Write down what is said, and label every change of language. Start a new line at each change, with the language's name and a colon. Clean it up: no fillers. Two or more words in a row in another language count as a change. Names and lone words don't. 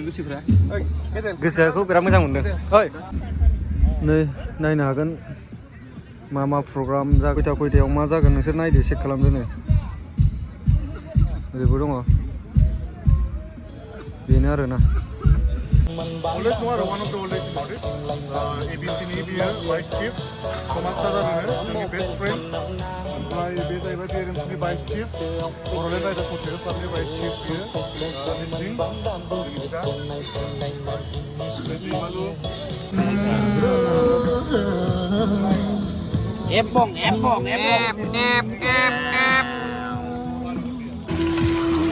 Bodo: गोसोखौ बिराद मोजां मोनदों ओइ नै नायनो हागोन मा प्रग्राम खयथायाव मा जागोन नोंसोर नायदो चेक खालामदो नै ओरैबो दङ बेनो आरोना
English: Oldest
Bodo: नङा आरो
English: one of the oldest about it.
Bodo: ABCनि बियो
English: vice chief
Bodo: थमास दादा होनो जोंनि
English: best friend
Bodo: ओमफ्राय बे जाहैबाय पेरेन्ट्सनि
English: vice chief
Bodo: बर'लेण्ड राइडार्स मोसानाय क्लाबनि
English: vice chief
Bodo: बियो मिसिं जोंनि बिदा दैमालु एप